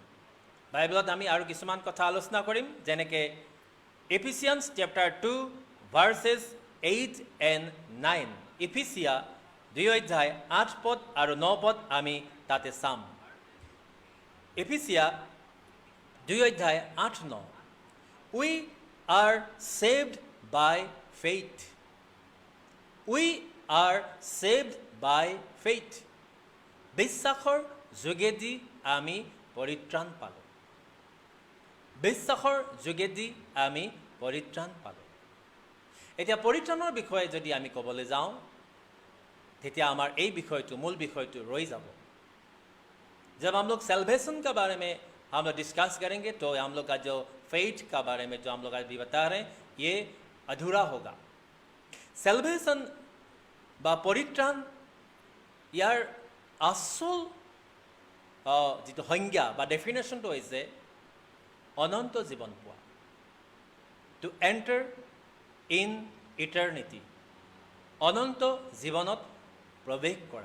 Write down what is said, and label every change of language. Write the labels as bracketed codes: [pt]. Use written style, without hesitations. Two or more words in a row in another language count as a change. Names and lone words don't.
[as] বাইবেলত আমি আৰু কিছুমান কথা আলোচনা কৰিম, যেনেকৈ [en] Ephesians chapter 2 verses 8 and 9. [as] এফিচিয়া 2 অধ্যায় 8 পদ আৰু 9 পদ আমি তাতে চাম। এফিচিয়া 2 অধ্যায় 8-9। [en] We are saved by faith. We are saved by faith. [as] বিশ্বাসৰ যোগেদি আমি পৰিত্ৰাণ পালোঁ। বিশ্বাসৰ যোগেদি আমি পৰিত্ৰাণ পালোঁ। এতিয়া পৰিত্ৰাণৰ বিষয়ে যদি আমি ক'বলৈ যাওঁ তেতিয়া আমাৰ এই বিষয়টো মূল বিষয়টো ৰৈ যাব। [hi] जब हम लोग सेल्वेशन के बारे में हम लोग डिस्कस करेंगे तो हम लोग का जो फेथ का बारे में जो हम लोग आज भी बता रहे हैं ये अधूरा होगा। [as] सेल्वेशन বা পৰিত্ৰাণ ইয়াৰ আসল যিটো সংজ্ঞা বা ডেফিনেশ্যনটো হৈছে অনন্ত জীৱন পোৱা, [en] to enter in eternity, [as] অনন্ত জীৱনত প্ৰৱেশ কৰা।